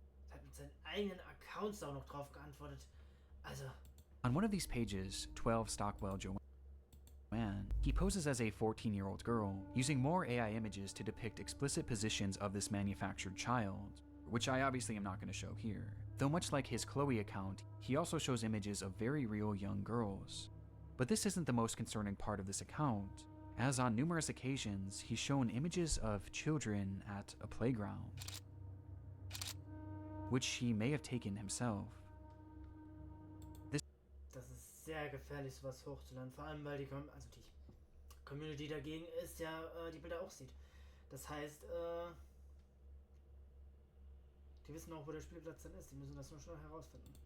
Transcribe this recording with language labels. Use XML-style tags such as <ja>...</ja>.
<de>Er hat mit seinen eigenen Accounts auch noch drauf geantwortet. Also.</de> <en>On one of these pages, 12 Stockwell Joanne, he poses as a 14-year-old girl, using more AI images to depict explicit positions of this manufactured child, which I obviously am not going to show here. Though much like his Chloe account, he also shows images of very real young girls. But this isn't the most concerning part of this account, as on numerous occasions he's shown images of children at a playground, which he may have taken himself.</en> <de>Das ist sehr gefährlich, sowas hochzuladen, vor allem weil die Community dagegen ist, ja die Bilder auch sieht. Das heißt, die wissen auch, wo der Spielplatz dann ist. Die müssen das nur schnell herausfinden.</de>